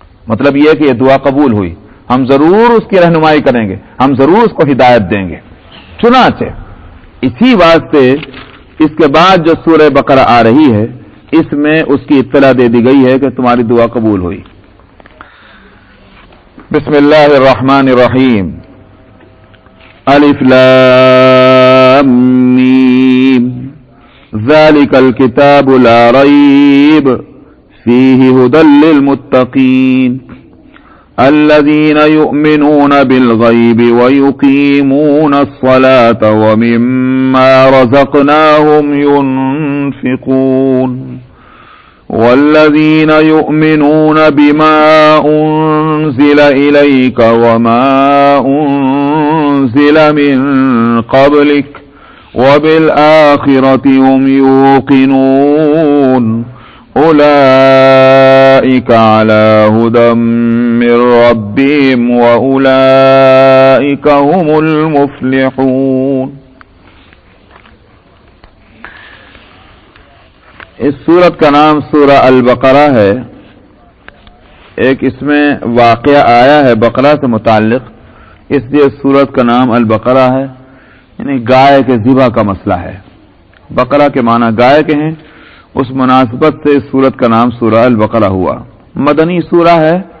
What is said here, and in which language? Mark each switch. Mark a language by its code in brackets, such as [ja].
[ur] مطلب یہ کہ یہ دعا قبول ہوئی، ہم ضرور اس کی رہنمائی کریں گے، ہم ضرور اس کو ہدایت دیں گے۔ چنانچہ اسی واسطے اس کے بعد جو سورہ بقرہ آ رہی ہے اس میں اس کی اطلاع دے دی گئی ہے کہ تمہاری دعا قبول ہوئی۔ [ar] بسم اللہ الرحمن الرحیم، الف لام میم ذلك الكتاب لا ريب فيه هدى للمتقين الذين يؤمنون بالغيب ويقيمون الصلاة ومما رزقناهم ينفقون والذين يؤمنون بما أنزل إليك وما أنزل من قبلك وبالآخرة هم يوقنون أولئك على هدى من ربهم وأولئك هم المفلحون. [ur] اس سورت کا نام سورہ البقرہ ہے. ایک اس میں واقعہ آیا ہے بقرہ سے متعلق، اس لیے اس سورت کا نام البقرہ ہے، یعنی گائے کے ذبح کا مسئلہ ہے. بقرہ کے معنی گائے کے ہیں، اس مناسبت سے اس سورت کا نام سورہ البقرہ ہوا. مدنی سورہ ہے.